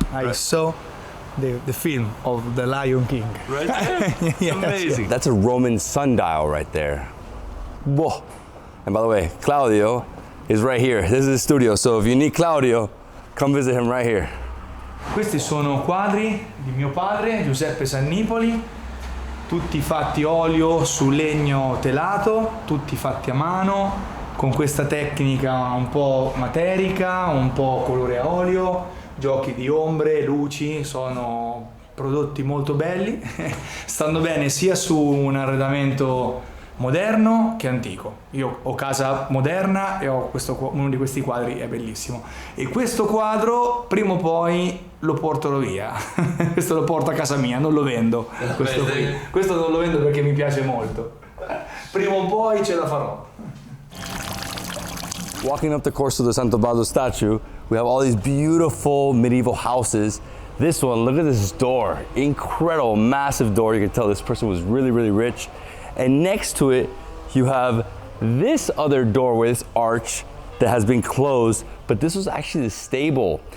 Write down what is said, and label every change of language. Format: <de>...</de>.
<en>I saw the film of The Lion King. Right there? Yes. Amazing. That's a Roman sundial right there. Whoa. And by the way, Claudio is right here. This is his studio, so if you need Claudio, come visit him right here.</en> <it>Questi sono quadri di mio padre, Giuseppe Sannipoli, tutti fatti olio su legno telato, tutti fatti a mano, con questa tecnica un po' materica, un po' colore a olio, giochi di ombre, luci, sono prodotti molto belli, stanno bene sia su un arredamento moderno che antico. Io ho casa moderna e ho uno di questi quadri, è bellissimo. E questo quadro prima o poi lo porterò via, questo lo porto a casa mia, non lo vendo, questo non lo vendo perché mi piace molto. Prima o poi ce la farò.</it> <en>Walking up the course of the Sant'Ubaldo statue, we have all these beautiful medieval houses. This one, look at this door. Incredible, massive door. You can tell this person was really, really rich. And next to it, you have this other doorway, this arch that has been closed, but this was actually the stable.</en>